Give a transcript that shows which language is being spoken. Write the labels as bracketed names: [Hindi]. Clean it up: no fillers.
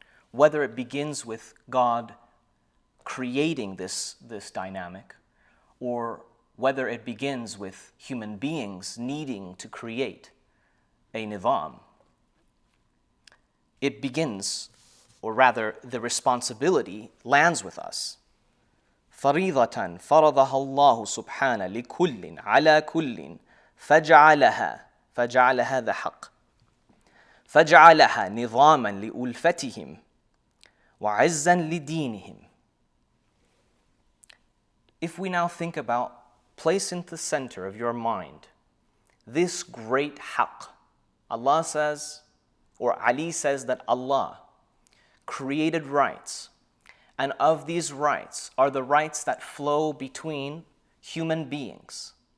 [English] Whether it begins with God creating this dynamic, or whether it begins with human beings needing to create a nizam, it begins, or rather the responsibility lands with us. [Arabic] فريضة فرضها الله سبحانه لكل على كل فجعلها هذا حق فجعلها نظاما لألفتهم وعزا لدينهم. [English] If we now think about, place into the center of your mind this great haqq. Allah says, or Ali says that Allah created rights, and of these rights are the rights that flow between human beings.